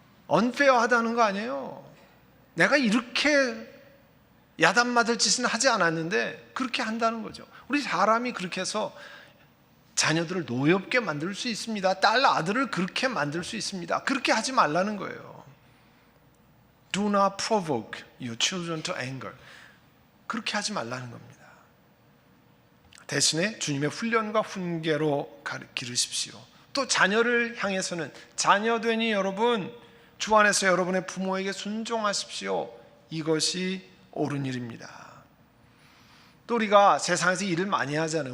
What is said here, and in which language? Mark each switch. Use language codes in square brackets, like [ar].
[ko] unfair하다는 거 아니에요. 내가 이렇게 야단 맞을 짓은 하지 않았는데 그렇게 한다는 거죠. 우리 사람이 그렇게 해서 자녀들을 노엽게 만들 수 있습니다. 딸, 아들을 그렇게 만들 수 있습니다. 그렇게 하지 말라는 거예요. [en] Do not provoke your children to anger. [ko] 그렇게 하지 말라는 겁니다. 대신에 주님의 훈련과 훈계로 기르십시오. 또 자녀를 향해서는 자녀되니 여러분 주 안에서 여러분의 부모에게 순종하십시오. 이것이 옳은 일입니다. 또 우리가 세상에서 일을 많이 하잖아요.